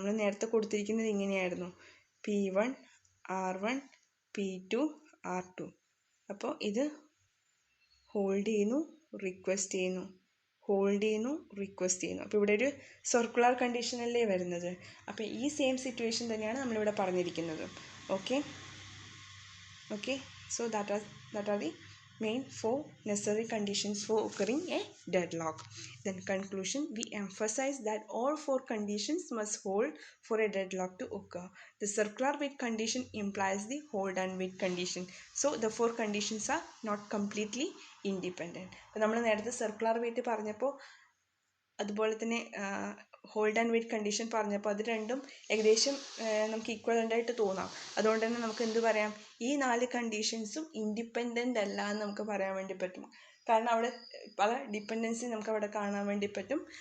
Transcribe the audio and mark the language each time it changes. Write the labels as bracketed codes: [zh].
[ml] നമ്മൾ നേരത്തെ കൊടുത്തിരിക്കുന്നത് ഇങ്ങനെയായിരുന്നു: P1, R1, P2, R2. അപ്പോൾ ഇത് ഹോൾഡ് ചെയ്യുന്നു, റിക്വസ്റ്റ് ചെയ്യുന്നു, ഹോൾഡ് ചെയ്യുന്നു, റിക്വസ്റ്റ് ചെയ്യുന്നു. അപ്പോൾ ഇവിടെ ഒരു സർക്കുലർ കണ്ടീഷനല്ലേ വരുന്നത്. അപ്പോൾ ഈ സെയിം സിറ്റുവേഷൻ തന്നെയാണ് നമ്മളിവിടെ പറഞ്ഞിരിക്കുന്നത്. [en] Okay, so that are the main 4 necessary conditions for occurring a deadlock. Then conclusion, we emphasize that all 4 conditions must hold for a deadlock to occur. The circular wait condition implies the hold and wait condition. So the 4 conditions are not completely independent. [ml] അപ്പോൾ നമ്മൾ നേരത്തെ circular wait പറഞ്ഞപ്പോൾ അതുപോലെ തന്നെ hold and wait condition പറഞ്ഞപ്പോൾ അത് രണ്ടും ഏകദേശം നമുക്ക് ഈക്വലൻ്റ് ആയിട്ട് തോന്നാം. അതുകൊണ്ട് തന്നെ നമുക്ക് എന്ത് പറയാം? ഈ 4 കണ്ടീഷൻസും ഇൻഡിപെൻഡൻ്റ് അല്ല എന്ന് നമുക്ക് പറയാൻ വേണ്ടി പറ്റും. കാരണം അവിടെ പല ഡിപ്പെൻഡൻസി നമുക്ക് അവിടെ കാണാൻ വേണ്ടി പറ്റും.